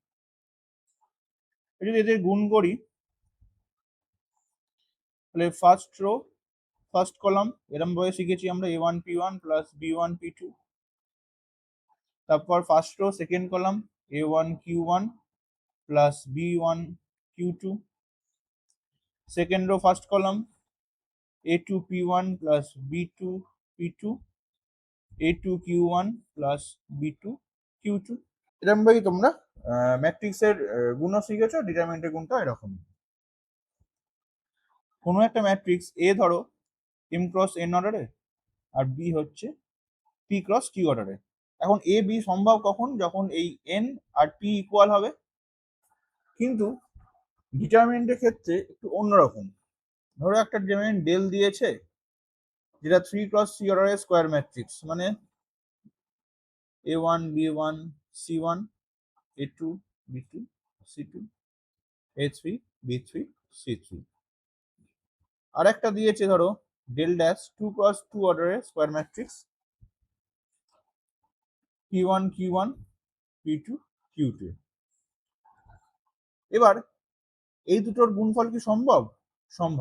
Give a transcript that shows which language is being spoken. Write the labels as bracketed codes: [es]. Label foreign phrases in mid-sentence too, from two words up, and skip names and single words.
[bn] যদি এদের গুণ করি তাহলে [en] first row first column [bn] এরম ভাবে শিখেছি আমরা a1 p1 প্লাস b1 p2, তারপর [en] first row second column [bn] a1 q1 প্লাস b1 q2, [en] second row first column [bn] a2 p1 plus b2 p2 a2 q1 plus b2 q2। এরকম ভাবেই তোমরা ম্যাট্রিক্সের গুণও শিখেছো, ডিটারমিনেন্টের গুণটা এরকমই। কোনো একটা ম্যাট্রিক্স এ ধরো m ক্রস n অর্ডারে আর বি হচ্ছে p ক্রস q অর্ডারে। এখন এ বি সম্ভব কখন? যখন এই n আর p ইকুয়াল হবে। কিন্তু ডিটারমিনেন্টের ক্ষেত্রে একটু অন্যরকম। ধরো একটা ডিটারমিনেন্ট ডেল দিয়েছে যেটা 3x3 অর্ডারের [en] square matrix, [bn] মানে a1 b1 c1 a2 b2 c2 a3 b3 c3। আর একটা দিয়েছে ধরো [en] del dash [bn] 2x2 অর্ডারের [en] square matrix [bn] p1 q1 p2 q2। এবার এই দুটোর গুণফল কি সম্ভব? সম্ভব।